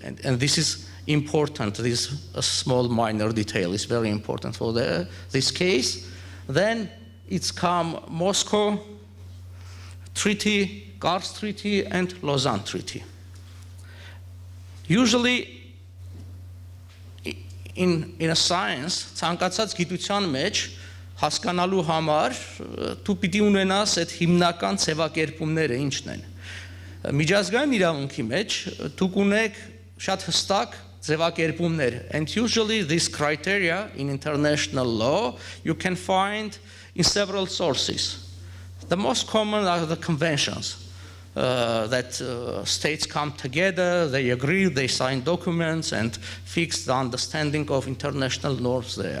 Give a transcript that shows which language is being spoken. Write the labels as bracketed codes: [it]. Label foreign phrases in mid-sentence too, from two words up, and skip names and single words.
[en] And this is important, this small minor detail is very important for this case. Then it's come Moscow Treaty, Kars Treaty, and Lausanne Treaty. Usually, in a science, [hy] ցանկացած գիտության մեջ հասկանալու համար դու պիտի ունենաս այդ հիմնական ձևակերպումները ինչն են։ Միջազգային իրավունքի մեջ դուք ունեք շատ հստակ ձևակերպումներ, [en] and usually this criteria in international law you can find in several sources. The most common are the conventions that states come together, they agree, they sign documents and fix the understanding of international norms there.